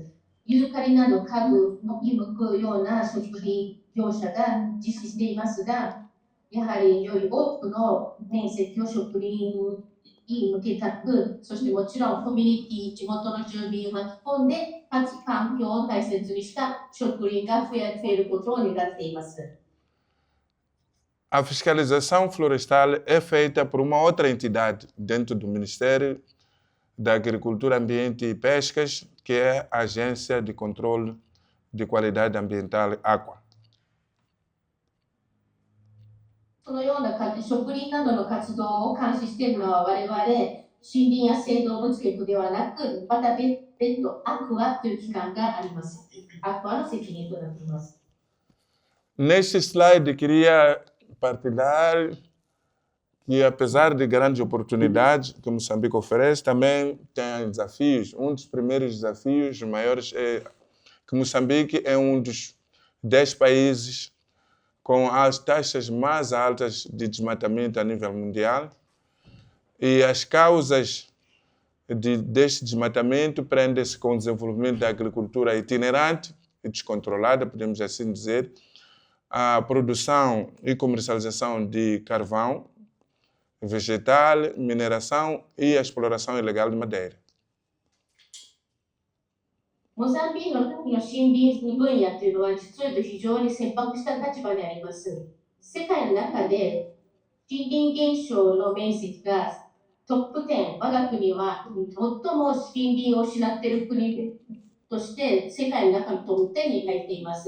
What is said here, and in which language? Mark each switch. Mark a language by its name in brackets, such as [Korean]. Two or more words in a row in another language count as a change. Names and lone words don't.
[Japanese] ユーカリなど家具に向くような植林業者が実施していますが、やはりより多くの面積を植林に向けたく、そしてもちろんコミュニティ、地元の住民を巻き込んで、かつ環境を大切にした植林が増えることを願っています。 [Portuguese] A fiscalização florestal é feita por uma outra entidade dentro do Ministério da Agricultura, Ambiente e Pescas, que é a Agência de Controle de Qualidade Ambiental, AQUA. [Japanese] そのような植林などの活動を監視しているのは我々森林野生動物局ではなく、また別途アクアという機関があります。アクアの責任となっています。 [Portuguese] Neste slide queria partilhar que apesar de grandes oportunidades que Moçambique oferece, também tem desafios. Dos primeiros desafios maiores é que Moçambique é dos 10 países com as taxas mais altas de desmatamento a nível mundial. E as causas deste desmatamento prendem-se com o desenvolvimento da agricultura itinerante e descontrolada, podemos assim dizer, a produção e comercialização de carvão vegetal, mineração e a exploração ilegal de madeira. [Japanese] モザンビークの森林分野というのは実は非常に切迫した立場にあります。世界の中で森林減少の面積がトップ10、我が国は最も森林を失っている国として世界の中のトップ10に入っています。